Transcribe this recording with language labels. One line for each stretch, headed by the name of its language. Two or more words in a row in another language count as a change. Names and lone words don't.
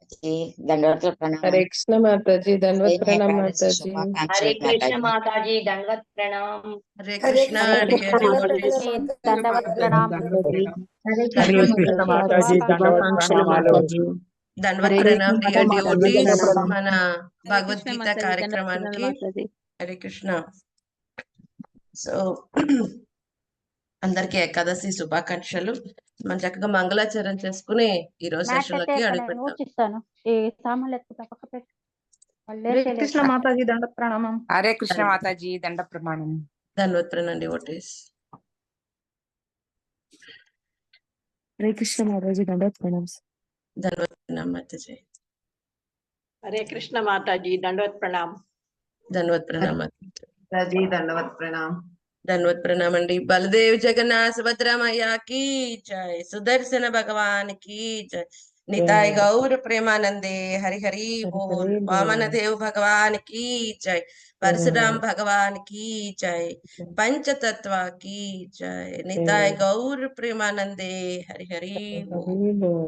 Telugu: మాతాజీ దండవత్ ప్రణామం.
Hindi: हरे कृष्ण माता जी, दंडवत प्रणाम माता जी। हरे कृष्ण माता जी, दंडवत प्रणाम। हरे कृष्णा दंडवत प्रणाम। हरे कृष्ण माताजी
Telugu: శుభాకాంక్షలు మాతాజీ. దండవత్ హరే ప్రణామ్ కృష్ణ డియర్ మాతాజీ, డివోటీస్. దండప్రణామం. మన హరే కృష్ణ భగవద్గీత మాతాజీ, కార్యక్రమానికి మాతాజీ. హరే కృష్ణ. సో అందరికి ఏకాదశి శుభాకాంక్షలు. మనం చక్కగా మంగళాచరణ చేసుకుని ఈ రోజు సెషన్ లోకి అడుగుపెడతాం.
Hindi: हरे कृष्ण माताजी, दंडवत प्रणाम। हरे कृष्ण माताजी, दंड प्रमाणम।
Telugu: ధన్వత్ ప్రణామ్ డివోటీస్.
Hindi: हरे कृष्ण माताजी, दंडवत प्रणाम।
Telugu: ధన్వత్ ప్రణామ్ మాతాజీ.
Hindi: हरे कृष्ण माताजी, दंडवत प्रणाम।
Telugu: ధన్వత్ ప్రణామ్ మాతాజీ. దండవత్ ప్రణామ్. ధన్వత్ ప్రణామ్ అండి.
Hindi: बलदेव जगन्नाथ सुभद्रमैया की जय, सुदर्शन भगवान की जय, निताई गौर प्रेमानंदे हरि हरि बोल, वामन देव भगवान की जय, परशुराम भगवान की जय, पंचतत्त्व की जय, निताई गौर प्रेमानंदे हरि हरि बोल.